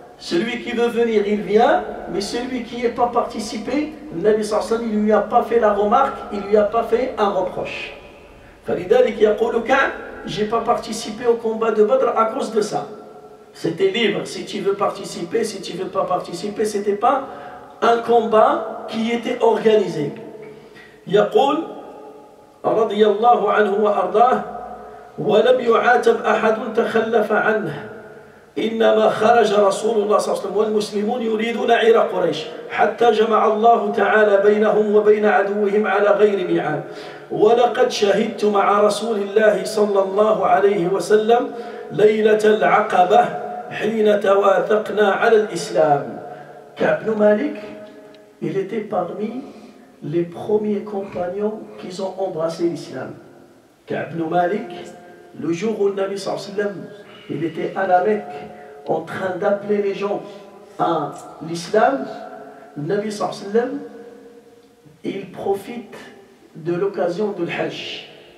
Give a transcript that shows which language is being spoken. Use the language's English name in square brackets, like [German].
[French] Celui qui veut venir, il vient, mais celui qui n'est pas participé, le Nabi sallallahu alayhi wa sallam, il ne lui a pas fait la remarque, il ne lui a pas fait un reproche. [Arabic] فلذلك يقول كعب, [French] j'ai pas participé au combat de Badr à cause de ça. C'était libre, si tu veux participer, si tu ne veux pas participer, ce n'était pas un combat qui était organisé. [Arabic] يقول رضي الله عنه وأرضاه ولم يعاتب أحد تخلف عنه إنما خرج رسول الله صلى الله عليه وسلم والمسلمون يريدون عير قريش حتى جمع الله تعالى بينهم وبين عدوهم على غير ميعاد ولقد شهدت مع رسول الله صلى الله عليه وسلم ليلة العقبة حين تواثقنا على الإسلام. [French] Ka'b ibn Malik, il était parmi les premiers compagnons qui ont embrassé l'islam. Ka'b ibn Malik, le jour où le Nabi sallallahu alayhi wa sallam, il était à la Mecque en train d'appeler les gens à l'islam, le Nabi sallallahu alayhi wa sallam, il profite de l'occasion de l'Hajj.